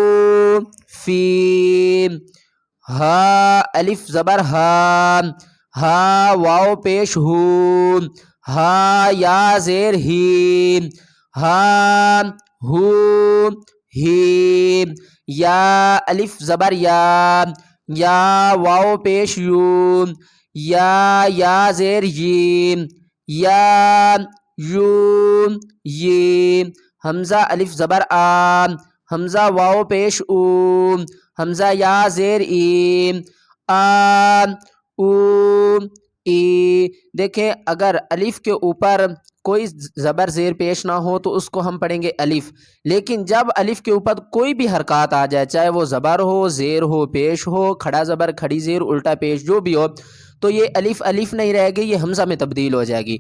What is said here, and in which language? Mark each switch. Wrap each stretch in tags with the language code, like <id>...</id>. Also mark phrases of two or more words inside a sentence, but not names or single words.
<ur>فیم ہا الف زبر ہا ہا واو پیش ہو ہا یا زیر ہیم ہا ہو ہیم یا الف زبر یا واو پیش یو یا زیر یم یا یو یم حمزہ الف زبر آ حمزہ واو پیش او حمزہ یا زیر ایم آ او ای دیکھیں اگر الف کے اوپر کوئی زبر زیر پیش نہ ہو تو اس کو ہم پڑھیں گے الف، لیکن جب الف کے اوپر کوئی بھی حرکات آ جائے چاہے وہ زبر ہو زیر ہو پیش ہو کھڑا زبر کھڑی زیر الٹا پیش جو بھی ہو تو یہ الف الف نہیں رہے گی، یہ حمزہ میں تبدیل ہو جائے گی.</ur>